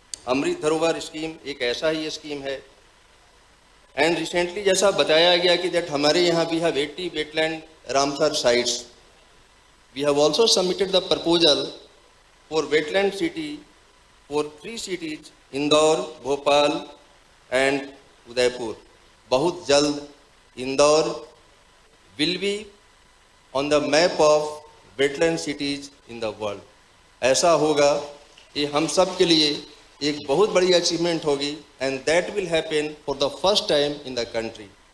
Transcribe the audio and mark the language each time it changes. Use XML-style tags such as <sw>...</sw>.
<hi>अमृत धरोहर स्कीम एक ऐसा ही स्कीम है.</hi> <en>and recently</en> <hi>जैसा बताया गया कि दैट हमारे यहाँ भी</hi> <en>Have 80 wetland Ramsar sites. We have also submitted the proposal for wetland city for 3 cities, Indore, Bhopal and Udaipur.</en> <hi>बहुत जल्द</hi> <en>Indore will be on the map of wetland cities in the world.</en> <hi>ऐसा होगा, ये हम सब के लिए एक बहुत बड़ी अचीवमेंट होगी</hi> <en>and that will happen for the first time in the country.</en>